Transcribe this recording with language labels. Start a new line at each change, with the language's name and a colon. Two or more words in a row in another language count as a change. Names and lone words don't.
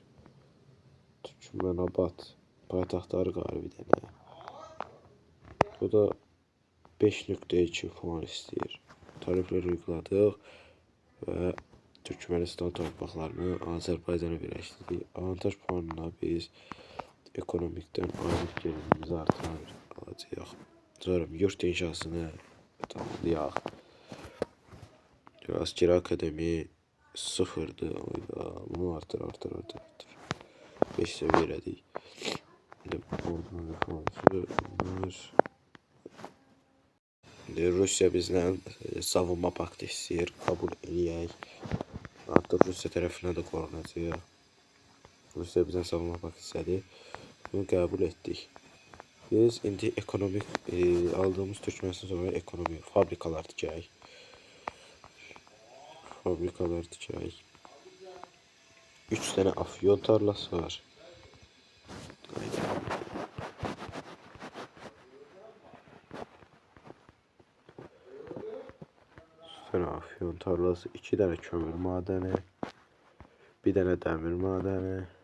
Azerbaijani: Türkmenabad paytaxtları qalır bir dənə. Bu da 5.2 puan istəyir. Tarifləri uyguladıq və Türkmenistan torpaqlarını Azərbaycana birləşdirdik.
Turkish: Avantaj puanına
Azerbaijani: biz ekonomikdən aylık gəlirimizi alacağıq. Sonra yurt inşasını tamamlayaq. Askeri Akademi 0'dı. Bunu artır. 5 seviyələdik. Rusya
Turkish: bizden savunma paktı
Azerbaijani: istəyir. Kabul eləyək. Artıq Rusya tərəfinə də qorunacaq. Rusya
Turkish: bizden savunma paktı
Azerbaijani: istədi. Bunu qəbul etdik. Biz indi ekonomik aldığımız Türkmenistan sonra ekonomi fabrikalar tikək.
Turkish: 3 tane afyon tarlası var. Afyon tarlası, 2 tane kömür madeni, bir tane demir madeni,